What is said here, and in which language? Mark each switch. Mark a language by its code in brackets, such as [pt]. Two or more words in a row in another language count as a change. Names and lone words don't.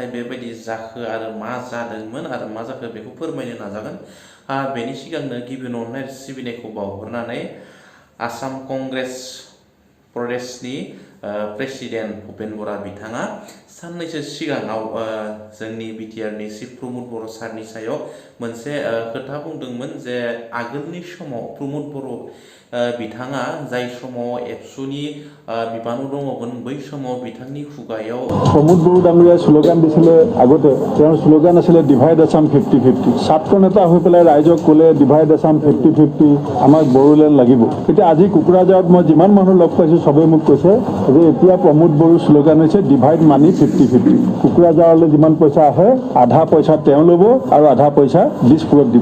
[brx] बेबायदि जाखो आरो मा जादोंमोन आरो मा जाखो बेखौ फोरमायनो नाजागोन बेनि सिगांनो गिबियावनो अननाय सिबिनायखौ बावहरनानै आसाम कंग्रेस प्रदेशनि प्रेसिडेन्ट भूपेन बरा बिथाङा साननैसो सिगाङाव जोंनि बिटिआरनि चिफ प्रमद बर' सारनि सायाव मोनसे खोथा बुंदोंमोन जे आगोलनि समाव प्रमद बर' बिथाङा जाय समाव एबसुनि बिबानाव दङमोन बै समाव बिथांनि खुगायाव [as] प्रमद बर' डाঙৰীয়াই স্লোগান দিছিলে আগতে তেওঁৰ স্লোগান আছিলে ডিভাইড আসাম 50-50 ছাত্ৰ নেতা হৈ পেলাই ৰাইজক ক'লে ডিভাইড আসাম 50-50 আমাক বড়োলেণ্ড লাগিব এতিয়া আজি কুকুৰাঝাৰত মই যিমান মানুহ লগ পাইছোঁ সবে মোক কৈছে যে এতিয়া প্ৰমদ বড়োৰ স্লোগান হৈছে [en] divide money [as] 50-50 কুকুৰাঝাৰলৈ যিমান পইচা আহে আধা পইচা তেওঁ ল'ব আৰু আধা পইচা দিছপুৰত দিব